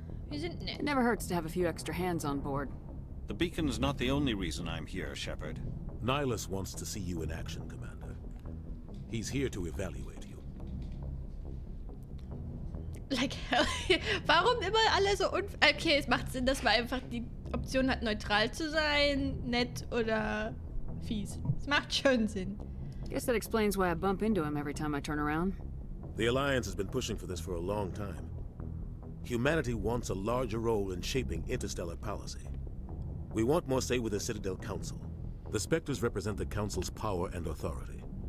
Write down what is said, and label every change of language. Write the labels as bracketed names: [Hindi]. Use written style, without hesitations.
[German] Wir sind nett. [English] It never hurts to have a few extra hands on board. The beacon's not the only reason I'm here, Shepard. Nihilus wants to see you in action, Commander. He's here to evaluate you. [German] Like, warum immer alle so okay, es macht Sinn, dass man einfach die Option hat, neutral zu sein, nett oder fies. Es macht schon Sinn. [English] Guess that explains why I bump into him every time I turn around. The Alliance has been pushing for this for a long time. Humanity wants a larger role in shaping interstellar policy. We want more say with the Citadel Council. The Spectres represent the Council's power and authority.